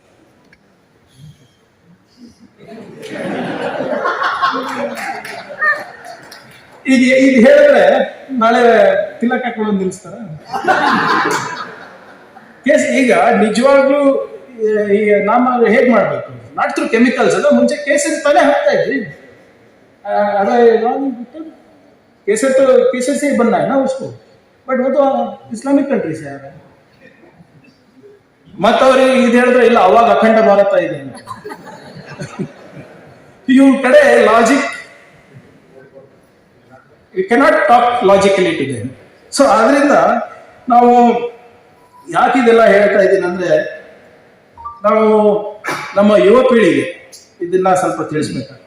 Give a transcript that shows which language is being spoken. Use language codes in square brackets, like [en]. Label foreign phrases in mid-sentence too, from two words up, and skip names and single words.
[kn] ಈಗ ಹೇಳಿದ್ರೆ ನಾಳೆ ತಿಲಕ ಹಾಕೊಂಡು ನಿಲ್ಲಿಸ್ತಾರ? ಈಗ ನಿಜವಾಗ್ಲೂ ಈ ನಾಮ ಹೇಗ್ ಮಾಡ್ಬೇಕು? [en] not through chemicals [kn] ಅಲ್ಲ. ಮುಂಚೆ ಕೇಸರಿ ತಾನೇ ಹಾಕ್ತಾ ಇದ್ರಿ. [hi] केसर तो केसर से ही बनना है ना उसको, बट वो तो इस्लामिक कंट्री से आ रहा है. [kn] ಮತ್ತವ್ರಿಗೆ ಇದು ಹೇಳಿದ್ರೆ ಇಲ್ಲ ಅವಾಗ ಅಖಂಡ ಭಾರತ ಇದೆ. ಇವ್ರ ಕಡೆ ಲಾಜಿಕ್, [en] you cannot talk logically to them. [kn] ಸೊ ಆದ್ರಿಂದ ನಾವು ಯಾಕೆ ಇದೆಲ್ಲ ಹೇಳ್ತಾ ಇದ್ದೀನಿ ಅಂದ್ರೆ, ನಾವು ನಮ್ಮ ಯುವ ಪೀಳಿಗೆ ಇದನ್ನ ಸ್ವಲ್ಪ ತಿಳಿಸ್ಬೇಕಾಗ್ತದೆ.